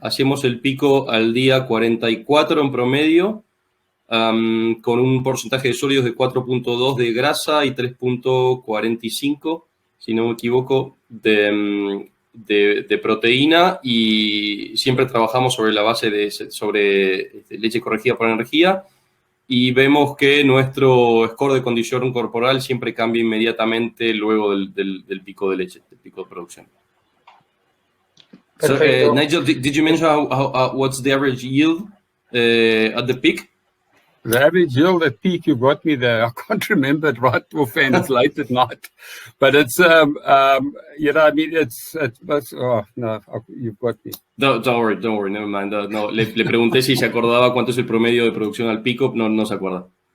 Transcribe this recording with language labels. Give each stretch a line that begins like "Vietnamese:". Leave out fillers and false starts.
Spanish: Hacemos el pico al día 44 en promedio, con un porcentaje de sólidos de 4.2 de grasa y 3.45, si no me equivoco, de proteína, y siempre trabajamos sobre la base de leche corregida por energía, y vemos que nuestro score de condición corporal siempre cambia inmediatamente luego del pico de leche, del pico de producción.
English: So, Nigel, did you mention what's the average yield at the peak? The average yield at peak, you got me there. I can't remember it right offhand. It's late at night, but it's you know, I mean, it's oh no, you've got me. Don't worry, never mind.
Spanish: No, le pregunté si se acordaba cuánto es el promedio de producción al pico, no se acuerda.